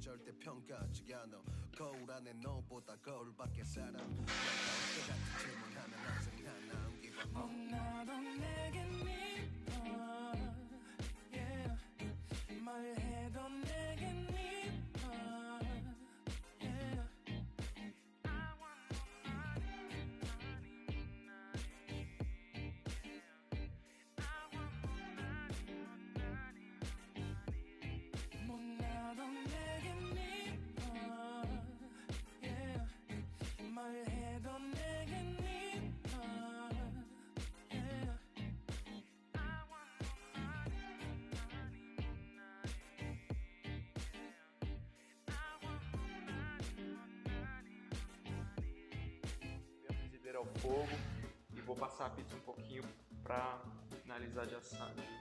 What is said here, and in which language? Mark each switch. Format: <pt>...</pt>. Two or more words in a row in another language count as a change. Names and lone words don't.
<ko>나한테 평가하지 않아 거울 안에 너보다 거울 밖에 살아 내가 어때 같은 질문하면 항상 하나</ko> <en>give up</en> <ko>나도 내게 미워 yeah. 뭘 해도 내게 미워 yeah. 나도 내게 미워 yeah. 뭘 해도 내게 미워 yeah.</ko> <pt>A frigideira ao fogo e vou passar a pizza um pouquinho para finalizar de assar.</pt>